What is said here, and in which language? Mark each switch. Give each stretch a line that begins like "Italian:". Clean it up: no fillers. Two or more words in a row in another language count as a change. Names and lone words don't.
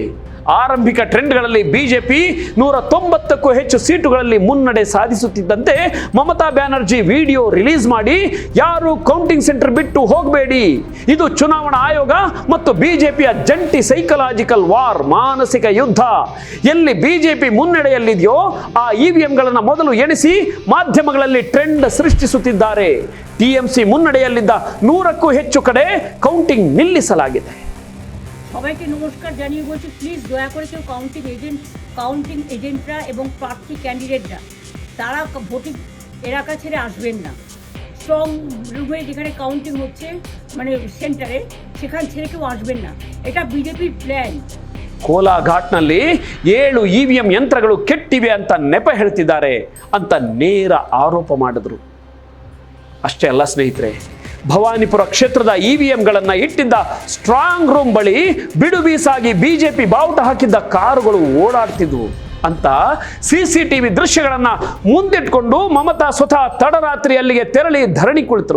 Kannada: ಆರಂಭಿಕ ಟ್ರೆಂಡ್ಗಳಲ್ಲಿ ಬಿಜೆಪಿ 190ಕ್ಕೂ ಹೆಚ್ಚು ಸೀಟುಗಳಲ್ಲಿ ಮುನ್ನಡೆ ಸಾಧಿಸುತ್ತಿದ್ದಂತೆ ಮಮತಾ ಬ್ಯಾನರ್ಜಿ
English: video release
Kannada: ಮಾಡಿ ಯಾರು
English: counting center
Kannada: ಬಿಟ್ಟು ಹೋಗಬೇಡಿ, ಇದು ಚುನಾವಣಾ ಆಯೋಗ ಮತ್ತು ಬಿಜೆಪಿಯ ಜಂಟಿ
English: psychological war,
Kannada: ಮಾನಸಿಕ ಯುದ್ಧ. ಎಲ್ಲಿ ಬಿಜೆಪಿ ಮುನ್ನಡೆಯಲ್ಲಿದೆಯೋ ಆ EVMಗಳನ್ನು ಮೊದಲು ಎಣಿಸಿ ಮಾಧ್ಯಮಗಳಲ್ಲಿ ಟ್ರೆಂಡ್ ಸೃಷ್ಟಿಸುತ್ತಿದ್ದಾರೆ. TMC ಮುನ್ನಡೆಯಲ್ಲಿದ್ದ 100ಕ್ಕೂ ಹೆಚ್ಚು ಕಡೆ ಕೌಂಟಿಂಗ್ ನಿಲ್ಲಿಸಲಾಗಿದೆ.
Bangla: সবাইকে নমস্কার জানিয়ে বলছি, প্লিজ দয়া করে কেউ
English: counting agents
Bangla: এবং প্রার্থী ক্যান্ডিডেটরা তারা ভোটিং এলাকা ছেড়ে আসবেন না।
English: strong room
Bangla: যেখানে কাউন্টিং হচ্ছে মানে সেন্টারে সেখান ছেড়ে কেউ আসবেন না, এটা বিজেপির প্ল্যান।
Kannada: ಕೋಲಾಘಾಟ್ನಲ್ಲಿ 7 EVM ಯಂತ್ರಗಳು ಕೆಟ್ಟಿವೆ ಅಂತ ನೆಪ ಹೇಳ್ತಿದ್ದಾರೆ ಅಂತ ನೇರ ಆರೋಪ ಮಾಡಿದ್ರು. ಅಷ್ಟೇ ಅಲ್ಲ ಸ್ನೇಹಿತರೆ, ಭವಾನಿಪುರ ಕ್ಷೇತ್ರದ EVMಗಳನ್ನು ಇಟ್ಟಿದ್ದ
English: strong room
Kannada: ಬಳಿ ಬಿಡು ಬೀಸಾಗಿ ಬಿಜೆಪಿ ಬಾವುಟ ಹಾಕಿದ್ದ ಕಾರುಗಳು ಓಡಾಡ್ತಿದ್ವು ಅಂತ CCTV ದೃಶ್ಯಗಳನ್ನ ಮುಂದಿಟ್ಕೊಂಡು ಮಮತಾ ಸ್ವತಃ ತಡರಾತ್ರಿ ಅಲ್ಲಿಗೆ ತೆರಳಿ ಧರಣಿ ಕುಳಿತರು.